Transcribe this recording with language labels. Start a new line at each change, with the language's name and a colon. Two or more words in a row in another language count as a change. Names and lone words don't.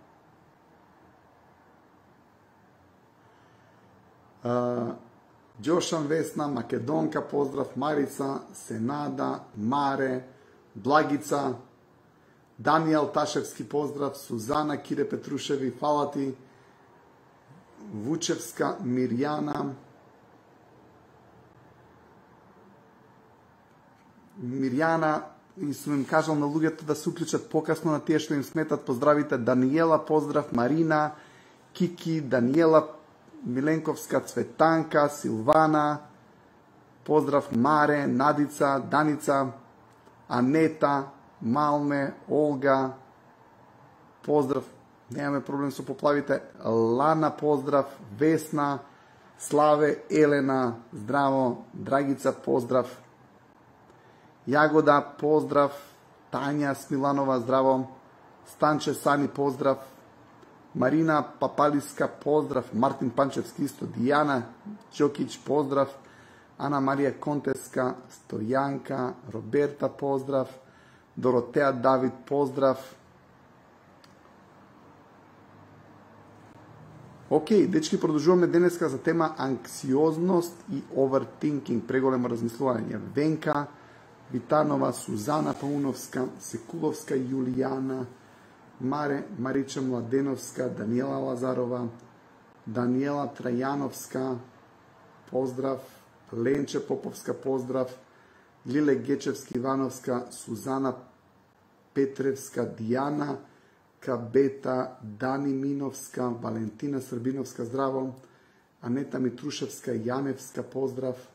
Macedonian: Đošan Vesna, Makedonka, pozdrav, Marica, Senada, Mare, Blagica, Daniel Taševski, pozdrav, Suzana Kire Petruševi, хвала ти, Vučevska Mirjana, и сум им кажал на луѓето да се уклучат покасно на тие што им сметат. Поздравите Даниела, поздрав, Марина, Кики, Даниела Миленковска, Цветанка, Силвана, поздрав, Маре, Надица, Даница, Анета, Малме, Олга, поздрав, немаме проблем со поплавите, Лана, поздрав, Весна, Славе, Елена, здраво, Драгица, поздрав, Jagoda, pozdrav, Tanja Smilanova, zdravo, Stanče Sani, pozdrav, Marina Papaliska, pozdrav, Martin Pančevski isto, Dijana Đokić, pozdrav, Ana Marija Konteska, Stojanka, Roberta, pozdrav, Dorotea David, pozdrav. Ок, дечки, продолжуваме денеска за тема анксиозност и overthinking, преголемо размислување. Венка Витанова, Сузана Пауновска, Секуловска Јулијана, Марича Младеновска, Даниела Лазарова, Даниела Трајановска, поздрав, Ленче Поповска, поздрав, Лиле Гечевски Ивановска, Сузана Петревска, Дијана Кабета, Дани Миновска, Валентина Србиновска, здраво, Анета Митрушевска, Јаневска, поздрав,